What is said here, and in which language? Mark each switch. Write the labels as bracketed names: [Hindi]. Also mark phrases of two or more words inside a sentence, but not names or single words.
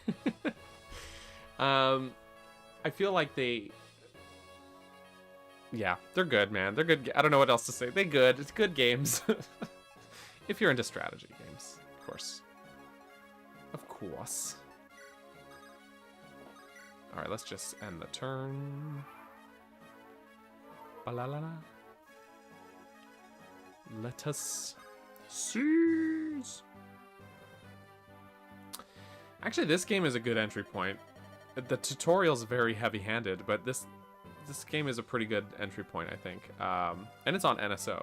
[English] I feel like yeah, they're good, man. They're good. I don't know what else to say. They're good. It's good games. If you're into strategy games, of course. Of course. All right, let's just end the turn. Ba-la-la-la. Let us seize. Actually, this game is a good entry point. The tutorial's very heavy-handed, but this game is a pretty good entry point, I think. And it's on NSO.